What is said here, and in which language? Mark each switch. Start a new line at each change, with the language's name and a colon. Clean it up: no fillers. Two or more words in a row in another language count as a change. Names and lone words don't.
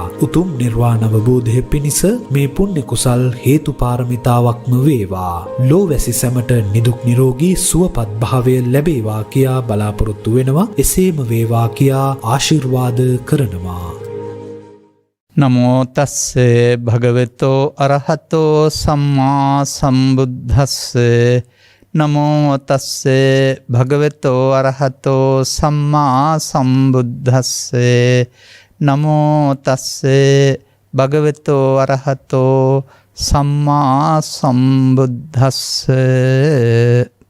Sinhala: උතුම් නිර්වාණ අවබෝධය පිණිස මේ පුණ්‍ය කුසල් හේතු පාරමිතාවක්ම වේවා. ලෝවැසි සැමට නිදුක් නිරෝගී සුවපත් භාවය ලැබේවා කියා බලාපොරොත්තු වෙනවා. එසේම වේවා කියා ආශිර්වාද කරනවා.
Pali: නමෝ තස්සේ භගවතෝ අරහතෝ සම්මා සම්බුද්දස්සේ නමෝ තස්සේ භගවතෝ අරහතෝ සම්මා සම්බුද්දස්සේ නමෝ තස්සේ භගවතෝ අරහතෝ සම්මා සම්බුද්දස්සේ